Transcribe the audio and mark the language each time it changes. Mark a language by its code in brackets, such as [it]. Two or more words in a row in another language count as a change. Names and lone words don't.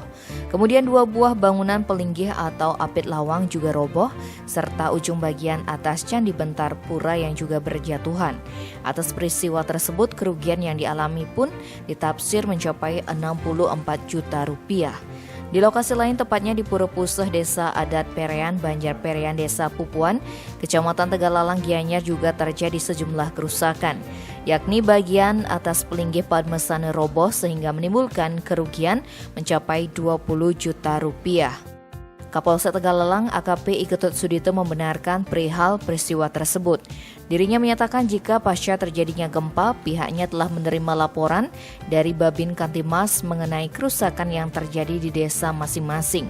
[id] Kemudian 2 buah bangunan pelinggih atau apit lawang juga roboh, serta ujung bagian atas candi bentar pura yang juga berjatuhan. Atas peristiwa tersebut, kerugian yang dialami pun ditafsir mencapai 64 juta rupiah. Di lokasi lain, tepatnya di Pura Puseh Desa Adat Perean, Banjar Perean, Desa Pupuan, Kecamatan Tegalalang Gianyar juga terjadi sejumlah kerusakan, yakni bagian atas pelinggih Padmesane roboh sehingga menimbulkan kerugian mencapai 20 juta rupiah. Kapolsek Tegalalang AKP Iketut Sudito membenarkan perihal peristiwa tersebut. Dirinya menyatakan jika pasca terjadinya gempa, pihaknya telah menerima laporan dari Babin Kantimas mengenai kerusakan yang terjadi di desa masing-masing.